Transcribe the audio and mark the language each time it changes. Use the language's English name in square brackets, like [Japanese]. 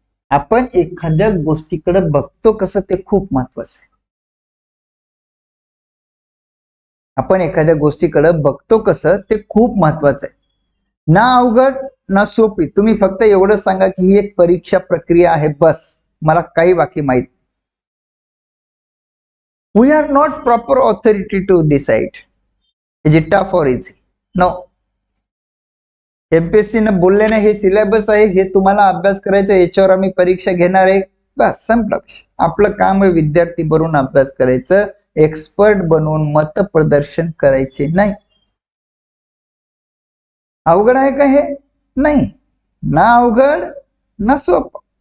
[Marathi] आपण एखाद्या गोष्टीकडे बघतो कसं ते खूप महत्वाचं आहे. आपण एखाद्या गोष्टीकडे बघतो कसं ते खूप महत्वाचं आहे. ना अवघड ना सोपी. तुम्ही फक्त एवढं सांगा की ही एक परीक्षा प्रक्रिया आहे, बस, मला काही बाकी माहित. [English] We are not proper authority to decide is it tough और easy. No. [Marathi] एमपीएससी न बोलले नाही, हे सिलेबस आहे, हे तुम्हाला अभ्यास करायचं, याच्यावर आम्ही परीक्षा घेणार आहे, बस संपला विषय. आपलं काम आहे विद्यार्थी बनून अभ्यास करायचं, एक्सपर्ट बनवून मत प्रदर्शन करायचे नाही. अवघड आहे का हे? नाही ना, अवघड ना सोपं.